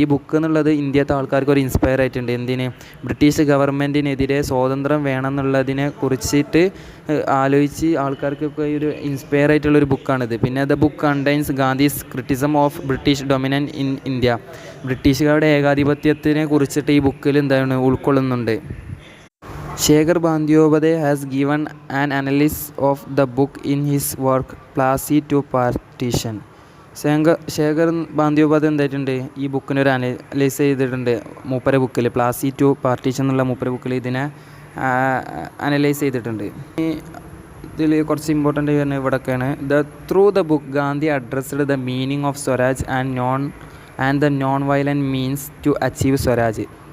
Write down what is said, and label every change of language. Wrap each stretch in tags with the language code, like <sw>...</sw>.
<ml>ഈ ബുക്ക് എന്നുള്ളത് ഇന്ത്യത്തെ ആൾക്കാർക്ക് ഒരു ഇൻസ്പയർ ആയിട്ടുണ്ട്. എന്തിന്, ബ്രിട്ടീഷ് ഗവൺമെൻറ്റിനെതിരെ സ്വാതന്ത്ര്യം വേണമെന്നുള്ളതിനെ കുറിച്ചിട്ട് ആലോചിച്ച് ആൾക്കാർക്കൊക്കെ ഒരു ഇൻസ്പയർ ആയിട്ടുള്ളൊരു ബുക്കാണിത്.</ml> <en>പിന്നെ the book contains Gandhi's criticism of British dominant in India.</en> <ml>ബ്രിട്ടീഷുകാരുടെ ഏകാധിപത്യത്തിനെ കുറിച്ചിട്ട് ഈ ബുക്കിൽ എന്താണ് ഉൾക്കൊള്ളുന്നുണ്ട്.</ml> <en>Shekhar Bandyopadhyay has given an analysis of the book in his work Plessy to Partition.</en> <ml>Shekhar ബാന്ദ്യോപാധ്യായ എന്തായിട്ടുണ്ട് ഈ ബുക്കിനൊരു അനലൈസ് ചെയ്തിട്ടുണ്ട് മൂപ്പരെ ബുക്കിൽ പ്ലാസി ടു പാർട്ടീഷൻ എന്നുള്ള മൂപ്പരെ ബുക്കിൽ ഇതിനെ അനലൈസ് ചെയ്തിട്ടുണ്ട്. ഇതിൽ കുറച്ച് ഇമ്പോർട്ടൻ്റ് വരുന്നത് ഇവിടെയൊക്കെയാണ്.</ml> <en>Through the book Gandhi addressed the meaning of swaraj and the non violent means to achieve swaraj.</en>